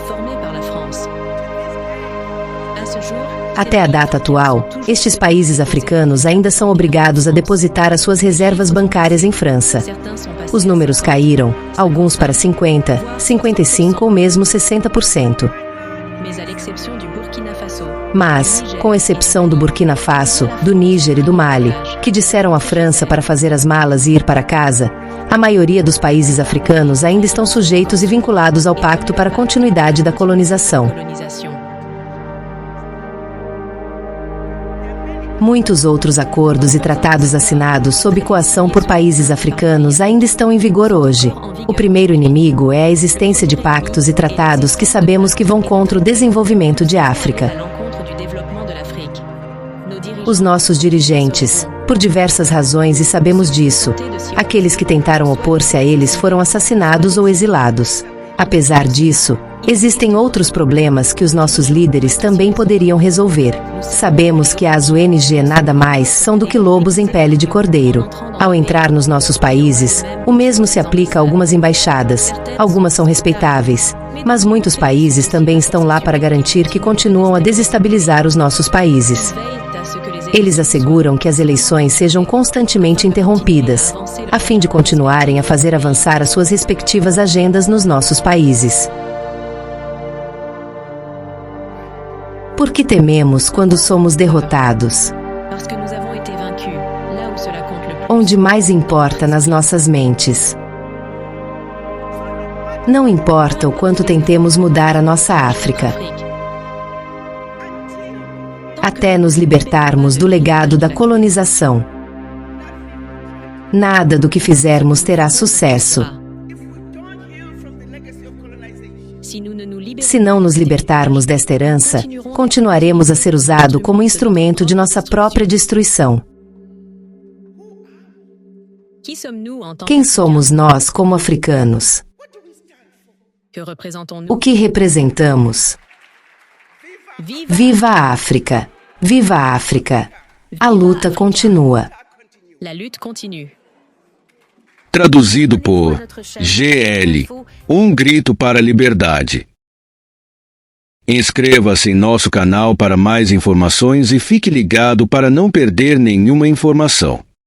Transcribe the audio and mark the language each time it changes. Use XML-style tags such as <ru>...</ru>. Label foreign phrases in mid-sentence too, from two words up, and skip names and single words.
<pt>Até a data atual, estes países africanos ainda são obrigados a depositar as suas reservas bancárias em França. Os números caíram, alguns para 50%, 55% ou mesmo 60%.</pt> <fr>Mais à l'exception du Burkina Faso,</fr> <pt>Mas, com exceção do Burkina Faso, do Níger e do Mali, que disseram à França para fazer as malas e ir para casa, a maioria dos países africanos ainda estão sujeitos e vinculados ao Pacto para a Continuidade da Colonização.</pt> <fr>colonisation.</fr> <pt>Muitos outros acordos e tratados assinados sob coação por países africanos ainda estão em vigor hoje. O primeiro inimigo é a existência de pactos e tratados que sabemos que vão contra o desenvolvimento de</pt> <fr>À</fr> <pt>África.</pt> <fr>l'encontre du développement de l'Afrique. Nos dirigeants</fr> <pt>Os nossos dirigentes, por diversas razões e sabemos disso, aqueles que tentaram opor-se a eles foram assassinados ou exilados. Apesar disso, existem outros problemas que os nossos líderes também poderiam resolver. Sabemos que as ONG nada mais são do que lobos em pele de cordeiro. Ao entrar nos nossos países, o mesmo se aplica a algumas embaixadas. Algumas são respeitáveis, mas muitos países também estão lá para garantir que continuam a desestabilizar os nossos países.</pt> <fr>veillent à ce que les</fr> <pt>Eles asseguram que as eleições sejam constantemente interrompidas, a fim de continuarem a fazer avançar as suas respectivas agendas nos nossos países. Por que tememos quando somos derrotados?</pt> <fr>parce que nous avons été vaincus, là où cela compte le plus.</fr> <pt>Onde mais importa nas nossas mentes. Não importa o quanto tentemos mudar a nossa África,</pt> <fr>Afrique.</fr> <pt>até nos libertarmos do legado da colonização. Nada do que fizermos terá sucesso.</pt> <fr>Si nous ne nous libérons</fr> <pt>Se não nos libertarmos desta herança, continuaremos a ser usado como instrumento de nossa própria destruição.</pt> <fr>qui sommes-nous en tant</fr> <pt>Quem somos nós como africanos?</pt> <fr>que représentons-nous?</fr> <pt>O que representamos?</pt> <fr>Vive</fr> <pt>Viva a África! Viva a África! A luta continua.</pt> <fr>la lutte continue.</fr> <pt>Traduzido por GL, um grito para a liberdade. Inscreva-se em nosso canal para mais informações e fique ligado para não perder nenhuma informação.</pt>